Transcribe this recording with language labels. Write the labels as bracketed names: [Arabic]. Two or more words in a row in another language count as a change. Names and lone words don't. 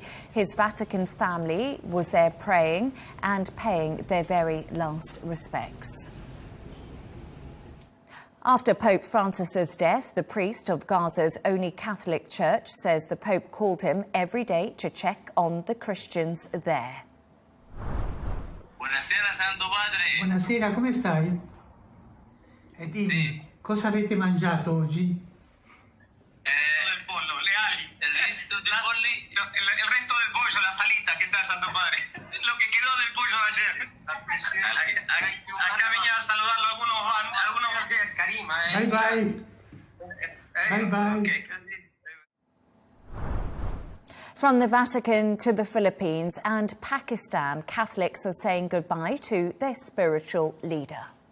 [English] His Vatican family was there praying and paying their very last respects. After Pope Francis's death, the priest of Gaza's only Catholic church says the Pope called him every day to check on the Christians there. [Italian] Buonasera, Santo Padre. Buonasera, come stai? E dimmi, Sì. cosa avete mangiato oggi? Del pollo, le ali. [Spanish] El resto del pollo. El resto del pollo, la salita, ¿qué tal, Santo Padre? Lo que quedó del pollo de ayer. Acá venía a saludarlo algunos Karima. [English] Bye bye. Bye bye. Okay. From the Vatican to the Philippines and Pakistan, Catholics are saying goodbye to their spiritual leader.